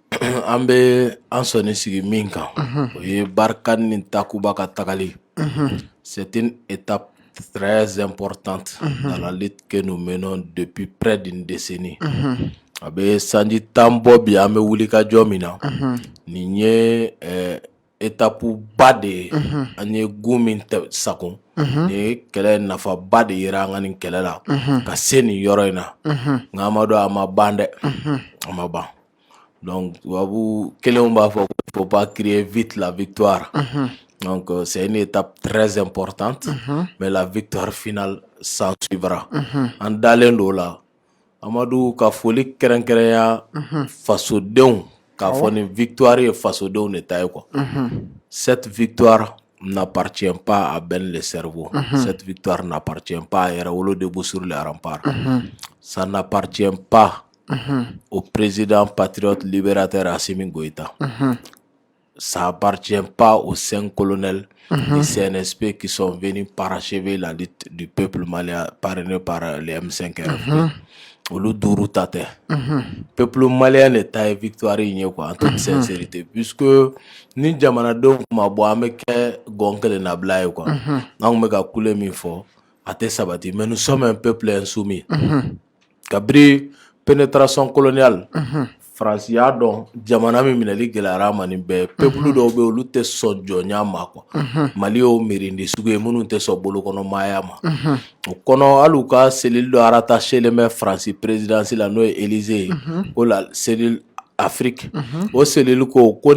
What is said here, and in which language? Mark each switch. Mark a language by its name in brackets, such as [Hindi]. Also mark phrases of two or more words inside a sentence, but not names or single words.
[Bambara] an bɛ an sɔnni sigi min kan o ye Barkhane ni Takuba ka tagali. [French] C'est une étape très importante dans la lutte que nous menons depuis près d'une décennie. [Bambara] A bɛ sanji 10 bɔ bi an bɛ wuli ka jɔ min na nin ye étape ba de ye an ye gun min sakun nin ye kɛlɛ nafaba de yera an ka nin kɛlɛ la ka se nin yɔrɔ in na nka an ma dɔn a ma ban dɛ a ma ban. [French] Donc [Bambara] tubabu kelenw b'a fɔ [French] il faut pas crier vite la victoire. Donc c'est une étape très importante mais la victoire finale s'en suivra. [Bambara] An dalen do la Amadu ka foli kɛrɛnkɛrɛnya fasodenw k'a fɔ nin victoire ye fasodenw de ta ye quoi. [French] Cette victoire n'appartient pas à Ben le cerveau. Cette victoire n'appartient pas à Yɛrɛwolo debout sur les remparts. Ça n'appartient pas au président patriote libérateur Assimi Goïta. Ça appartient pas aux 5 colonels du CNSP qui sont venus parachever la lutte du peuple malien parrainé par les M5 RFP. [Bambara] Olu duuru ta tɛ [French] peuple malien [Bambara] de ta ye victoire in ye quoi [French] en toute sincérité [Bambara] puisque ni jamanadenw kuma bɔ an bɛ kɛ gɔn kelen na bila ye quoi an kun bɛ ka kule min fɔ a tɛ sabati [French] mais nous sommes un peuple insoumis. [Bambara] Kabiri [French] pénétration coloniale [Bambara] France y'a dɔn jamana min minɛli gɛlɛyara ma nin bɛɛ peuple dɔw bɛ olu tɛ sɔn jɔnya ma quoi. Mali y'o miirindi sugu ye minnu tɛ sɔn bolokɔnɔmaaya ma o kɔnɔ hali u ka cellule dɔ rattaché len bɛ France présidence la n'o ye Élysée ye ko [French] la cellule Afrique [Bambara] o cellule ko